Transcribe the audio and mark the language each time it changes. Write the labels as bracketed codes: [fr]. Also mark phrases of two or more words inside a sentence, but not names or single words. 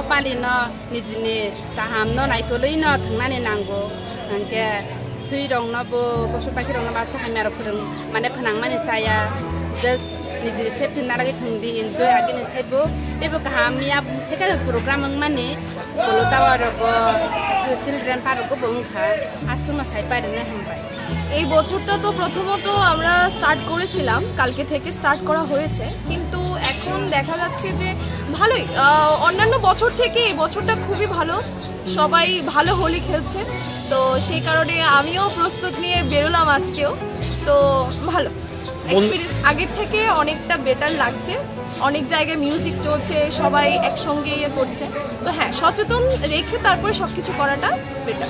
[trp] Pali no nijini taham no naikoli no thungnani nango angke suirong no bo bosu pakhi rong no basa hamero khurung mane phanang mani saya just nijini safety naragi thungdi enjoy agini saibo bebo kaham ya theka program mane bolota rogo children parko bongkha asuma saipa rena hambai [bn] এই বছরটা তো প্রথমত আমরা স্টার্ট করেছিলাম কালকে থেকে স্টার্ট করা হয়েছে কিন্তু এখন দেখা যাচ্ছে যে ভালোই অন্যান্য বছর থেকে এই বছরটা খুবই ভালো সবাই ভালো হোলি খেলছে তো সেই কারণে আমিও প্রস্তুত নিয়ে বেরোলাম আজকেও তো ভালো এক্সপেরিয়েন্স আগের থেকে অনেকটা বেটার লাগছে অনেক জায়গায় মিউজিক চলছে সবাই একসঙ্গে করছে তো হ্যাঁ সচেতন রেখে তারপরে সবকিছু করাটা বেটার